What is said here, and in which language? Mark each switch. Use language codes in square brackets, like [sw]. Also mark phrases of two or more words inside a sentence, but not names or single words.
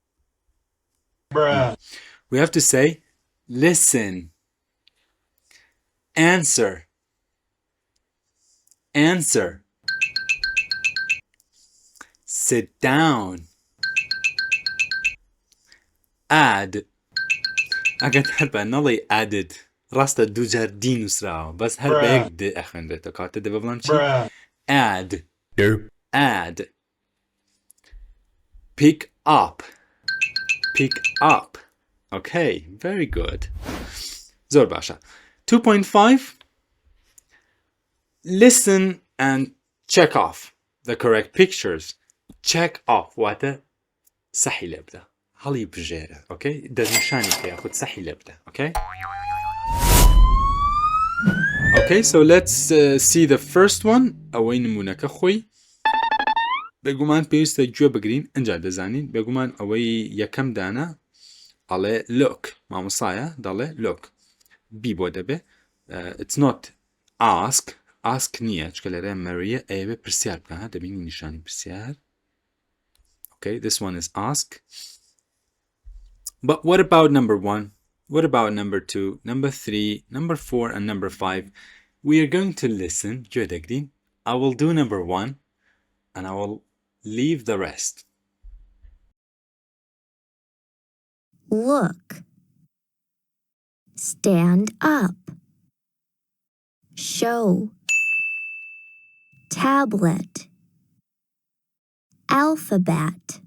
[en] We have to say listen. Answer. Sit down. Add. [ckb] ئەگەر هەر بە نەڵێ added ڕاستە دووجار دی نووسراوە بەس هەر بە یەک د ئەخوێنرێتەوە کاتە دەبێ بڵێم چی [en] add pick up okay very good [ckb] زۆر باشە 2.5 [en] listen and check off the correct pictures check off [ckb] واتە سەحی لێ بدە هەڵی بژێرە okay دەرنیشانی پێ یاخود سەحی لێ بدە okay [en] okay so let's see the first one [ckb] ئەوەی نمونەکە خۆی بێگومان پێویستە گوێ بگرین ئەنجا دەزانین بێگومان ئەوەی یەکەم دانە ئەڵێ look مامۆسایە دەڵێ look بی بۆ دەبێ [en] it's not ask [ckb] نییە چکە لەرە مەریە ئەوێ پرسیار بکە ها دەبینی نیشانی پرسیار [en] okay this one is ask but what about number 1 what about number 2 number 3 number 4 and number 5 we are going to listen [ckb] گوێ دەگرین [en] I will do number 1 and I will leave the rest Look. Stand up. Show. Tablet. Alphabet.